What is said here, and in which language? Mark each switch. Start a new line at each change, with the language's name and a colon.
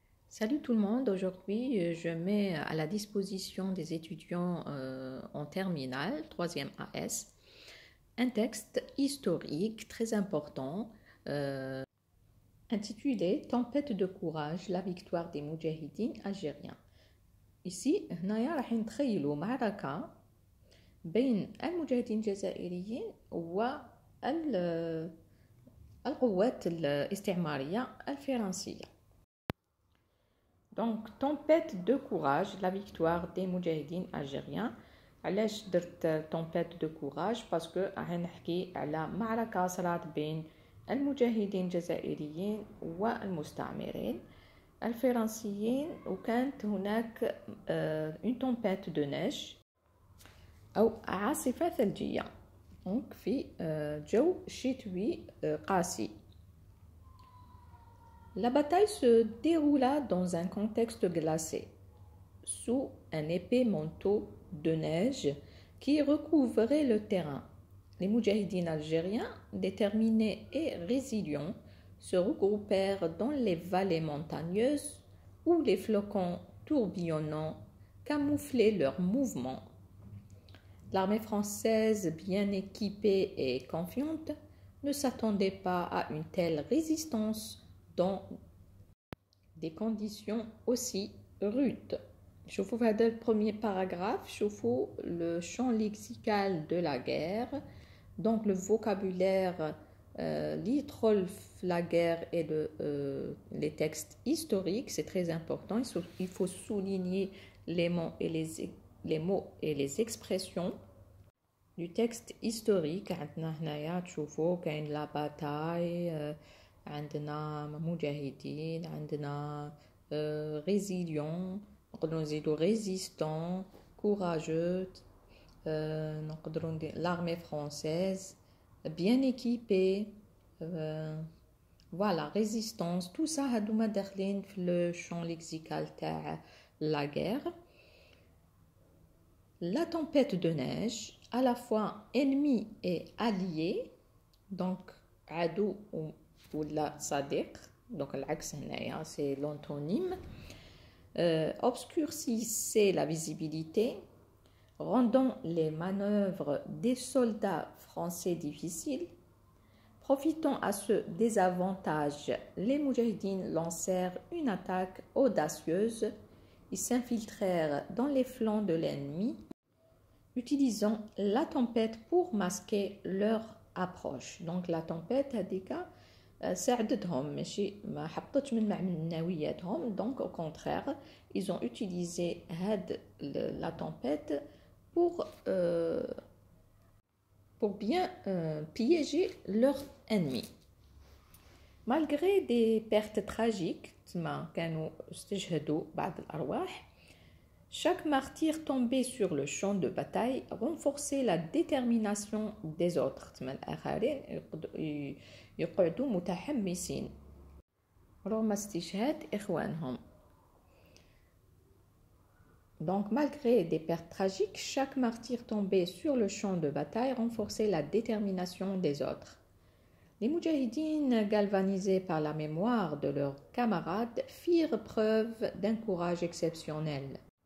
French: Salut tout le monde, aujourd'hui je mets à la disposition des étudiants en terminale, 3e AS, un texte historique très important intitulé Tempête de courage, la victoire des moudjahidines algériens. Ici,
Arabic: هنايا راح نتخيلوا معركة بين المجاهدين الجزائريين والقوات الاستعمارية الفرنسية.
French: Donc, tempête de courage, la victoire des moudjahidines algériens.
Arabic: علاش درت
French: tempête de courage parce que
Arabic: راح نحكي على معركة صارت بين المجاهدين الجزائريين والمستعمرين الفرنسيين، وكانت هناك
French: une tempête de neige
Arabic: أو عاصفة ثلجية
French: donc
Arabic: في جو شتوي قاسي.
French: La bataille se déroula dans un contexte glacé, sous un épais manteau de neige qui recouvrait le terrain. Les moudjahidines algériens, déterminés et résilients, se regroupèrent dans les vallées montagneuses où les flocons tourbillonnants camouflaient leurs mouvements. L'armée française, bien équipée et confiante, ne s'attendait pas à une telle résistance dans des conditions aussi rudes.
Arabic: شوفوا في هذا البروميير
French: paragraphe,
Arabic: شوفوا
French: le champ lexical de la guerre, donc le vocabulaire litrol la guerre et les textes historiques, c'est très important. Il faut souligner les mots et les expressions du texte historique.
Arabic: عندنا هنايا تشوفوا كاين
French: la bataille,
Arabic: عندنا مجاهدين، عندنا ريزيليون، نقدروا نزيدوا ريزيستون، كوراجeux، نقدروا ندير
French: l'armée française bien équipée، voilà résistance. tout ça
Arabic: هادوما داخلين في
French: le champ lexical
Arabic: تاع
French: la guerre. La tempête de neige, à la fois ennemi et allié, donc
Arabic: عدو ولا صديق،
French: donc
Arabic: العكس هنايا
French: c'est l'antonyme. Obscurcissait la visibilité, rendant les manœuvres des soldats français difficiles. Profitant à ce désavantage, les moudjahidines lancèrent une attaque audacieuse. Ils s'infiltrèrent dans les flancs de l'ennemi, utilisant la tempête pour masquer leur approche. Donc la tempête
Arabic: هذيك ساعدتهم، ماشي ما حبطتش من معنوياتهم.
French: Donc au contraire, ils ont utilisé la tempête pour bien piéger leur ennemi. Malgré des pertes tragiques,
Arabic: كانوا استشهدوا بعض الأرواح,
French: chaque martyr tombé sur le champ de bataille renforçait la détermination des autres.
Arabic: الآخرين يقعدوا متحمسين رغم استشهاد إخوانهم.
French: Donc, malgré des pertes tragiques, chaque martyr tombé sur le champ de bataille renforçait la détermination des autres. Les moudjahidines, galvanisés par la mémoire de leurs camarades, firent preuve d'un courage exceptionnel.